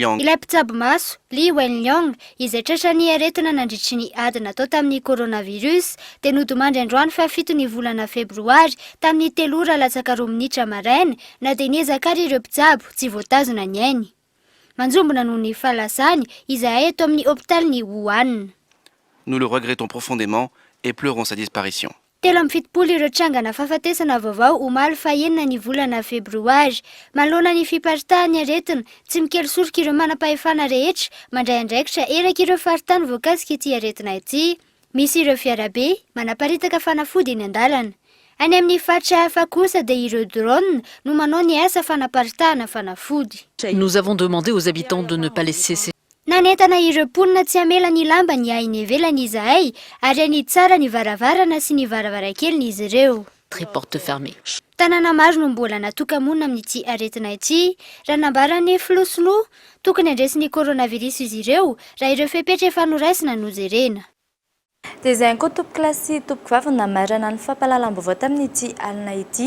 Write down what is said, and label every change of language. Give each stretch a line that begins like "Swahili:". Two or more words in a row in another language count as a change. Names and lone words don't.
Malagasy: Ilay mpitsabo maso Liweny izay tratrany aretina nandritry ny Adna Tota amin'ny coronavirus dia nodomandry androany fa 7 ny volana Febroary tamin'ny 3:40 minitra maraina na dia niezakary ireo mpitsabo tsy voatazona ny ainy. Manjombona noho ny fahalasany izahay eto amin'ny hôpital'ny Wuhan.
French: Nous le regrettons profondément et pleurons sa disparition.
Malagasy: 7 ireo trangana fahafatesana vaovao omaly fa 9 ny volana Febroary. Manoloana ny fiparitahany aretina, tsy mikely soroka ireo manam-pahefana rehetra mandray andraikitra eraka ireo faritany voakasika ity aretina ity. Misy ireo fiarabe manaparitaka fanafody eny an-dalana. Any amin'ny faritra hafa kosa dia ireo drone no manao ny asa fanaparitahana fanafody.
French: Nous avons demandé aux habitants de ne pas laisser ces
Malagasy: Nanentana ireo mponina tsy amela ny lamba ny ainy ivelany izahay ary any tsara ny varavarana sy ny varavarankeliny izy ireo.
French: très porte fermée.
Malagasy: Tanàna maro no mbola natoka-monina amin'ity aretina ity raha nambarany filosoloa tokony andresiny coronavirus izy ireo raha ireo fepetra efa noraisina no jerena. Dia izay koa tompo-kilasy tompo-kivavy namarana ny fampahalalam-baovao tamin'ity alina ity.